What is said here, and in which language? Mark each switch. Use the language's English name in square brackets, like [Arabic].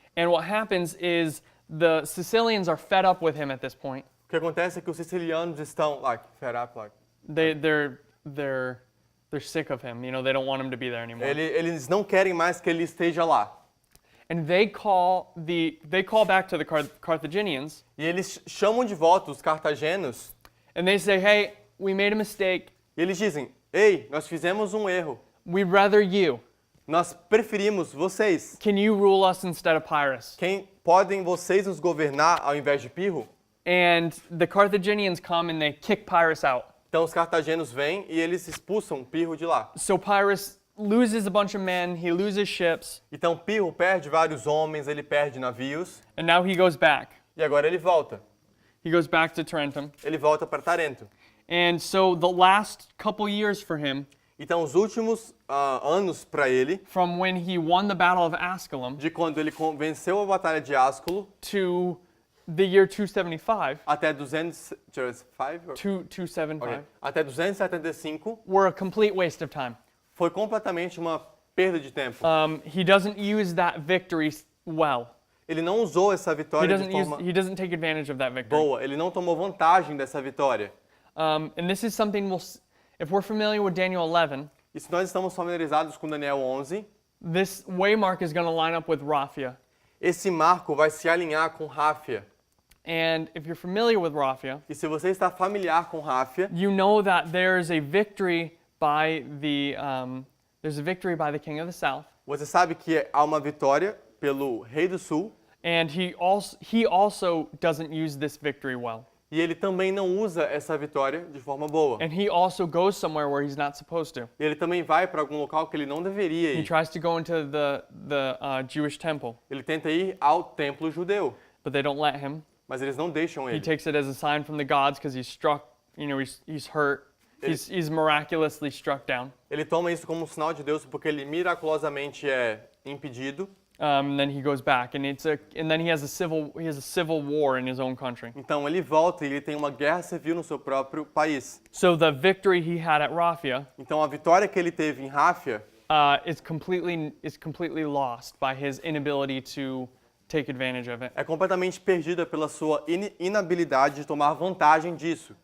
[English] And what happens is the Sicilians are fed up with him at this point. [Portuguese] O que acontece é que os sicilianos estão [English] fed up, They're sick of him. They don't want him to be there anymore. [Portuguese] Eles não querem mais que ele esteja lá. [English] And they call back to the Carthaginians, [Portuguese] E eles chamam de volta os cartagenos [English] and they say, "Hey, we made a mistake. [Portuguese] e eles dizem: "Ei, nós fizemos um erro. [English] We'd rather you. [Portuguese] Nós preferimos vocês. [English] Can you rule us instead of Pyrrhus?" [Portuguese] Podem vocês nos governar ao invés de Pirro?" [English] And the Carthaginians come and they kick Pyrrhus out. [Portuguese] Então os cartagenos vêm e eles expulsam Pirro de lá. [English] So Pyrrhus loses a bunch of men, he loses ships, [Portuguese] Então Pirro perde vários homens, ele perde navios [English] and now he goes back. [Portuguese] e agora ele volta. [English] He goes back to Tarentum. [Portuguese] Ele volta para Tarento. [English] And so the last couple years for him, [Portuguese] Então os últimos anos para ele, [English] from when he won the Battle of Asculum [Portuguese] de quando ele venceu a batalha de Asculo [English] to the year 275, [Portuguese] até 275, [English] 275, [Portuguese] ok, até 275, [English] were a complete waste of time. [Portuguese] foi completamente uma perda de tempo. [English] He doesn't use that victory well. [Portuguese] Ele não usou essa [English] He [Portuguese] vitória de forma [English] he doesn't take advantage of that victory. [Portuguese] boa, ele não tomou vantagem dessa vitória. [English] And this is something if we're familiar with Daniel 11, [Portuguese] E se nós estamos familiarizados com Daniel 11, [English] this waymark is going to line up with Raphia. [Portuguese] esse marco vai se alinhar com Ráfia. [English] And if you're familiar with Raphia, [Portuguese] E se você está familiar com Ráfia, [English] you know that there's a victory by the king of the south, [Portuguese] você sabe que há uma vitória pelo rei do sul, [English] and he also doesn't use this victory well. [Portuguese] e ele também não usa essa vitória de forma boa. [English] And he also goes somewhere where he's not supposed to. [Portuguese] E ele também vai para algum local que ele não deveria [English] He [Portuguese] ir. [English] tries to go into the Jewish temple, [Portuguese] Ele tenta ir ao templo judeu, [English] but they don't let him. [Portuguese] mas eles não deixam [English] He [Portuguese] ele. [English] takes it as a sign from the gods because he's struck, he's hurt. He's miraculously struck down. [Portuguese] Ele toma isso como um sinal de Deus porque ele miraculosamente é impedido. [English] And then he goes back, and then he has a civil war in his own country. [Portuguese] Então ele volta e ele tem uma guerra civil no seu próprio país. [English] So the victory he had at Raphia [Portuguese] Então a vitória que ele teve em Ráfia [English] is completely lost by his inability to take advantage of it. [Portuguese] é completamente perdida pela sua inabilidade de tomar vantagem disso.